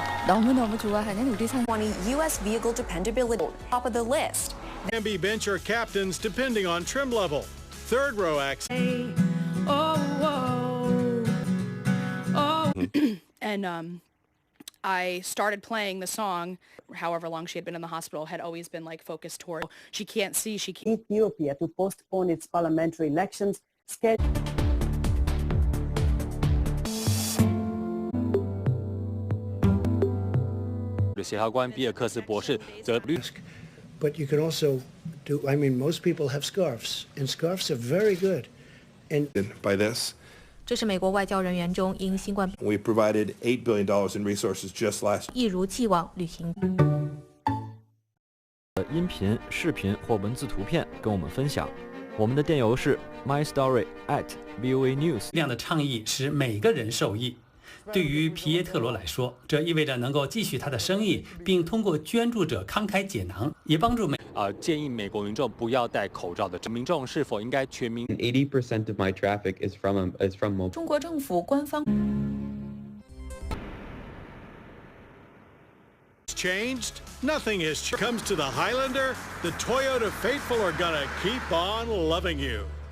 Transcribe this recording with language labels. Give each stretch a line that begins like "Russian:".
Korean: 너무너무 좋아하는 우리 20 U.S.
English: vehicle dependability top of the list. Can be bench or captains depending on trim level. Third row access. And I started playing the song, however long she had been in the hospital, had always been like focused toward she can't see, she can't. Ethiopia to postpone its parliamentary elections scheduled. But you can also do, I mean, most people have scarves, and scarves are very good. And by this,
Chinese: 这是美国外交人员中因新冠
English: we provided $8 billion in resources just last.
Chinese: 一如既往履行。音频、视频或文字图片跟我们分享。我们的电邮是 mystory@voanews。这样的倡议使每个人受益。对于皮耶特罗来说，这意味着能够继续他的生意，并通过捐助者慷慨解囊，也帮助建议美国民众不要戴口罩的民众是否应该全民
English: 80% of my traffic is from mobile.
Chinese: 中国政府官方
English: Changed? Nothing has changed. Comes to the Highlander, the Toyota faithful are gonna keep on loving you.